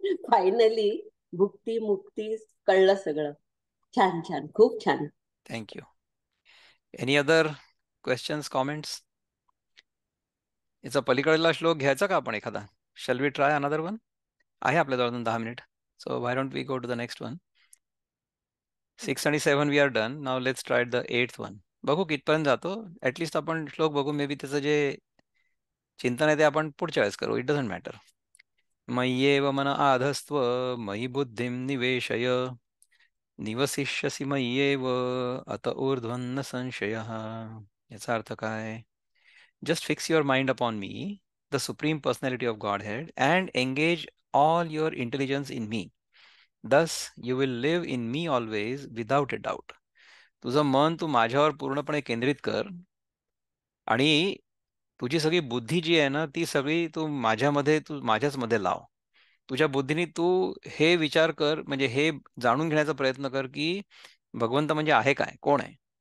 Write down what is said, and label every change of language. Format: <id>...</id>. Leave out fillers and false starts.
<mr>Finally भुक्ती मुक्ती कळलं सगळं. छान छान, खूप छान.</mr> <en>Thank you. Any other questions, comments?</en> <mr>याचा पलीकडला श्लोक घ्यायचा का आपण एखादा?</mr> <en>Shall we try another one?</en> <mr>आहे आपल्याजवळ अजून 10 minute.</mr> <en>So why don't we go to the next one? 6 आणि 7 we are done.</en> <mr>Now</mr> <en>Let's try the 8th one.</en> <mr>बघू कितपर्यंत जातो. ऍटलिस्ट आपण श्लोक बघू. मे बी त्याचं जे चिंतन आहे ते आपण पुढच्या वेळेस करू.</mr> <en>It doesn't matter.</en> <sa>मय्येव मन आधस्त्व मयि बुद्धिं निवेशय निवसिष्यसि मय्येव अत ऊर्ध्वन्न संशयः.</sa> <mr>याचा अर्थ काय?</mr> <en>Just fix your mind upon me, the supreme personality of godhead, and engage all your intelligence in me. Thus you will live in me always without a doubt.</en> <mr>तुझं मन तू माझ्यावर पूर्णपणे केंद्रित कर आणि तुझी सगळी बुद्धी जी आहे ना ती सगळी तू माझ्याच मध्ये लाव. तुझ्या बुद्धीने तू हे विचार कर, म्हणजे हे जाणून घेण्याचा प्रयत्न कर की भगवंत म्हणजे आहे काय, कोण आहे.</mr>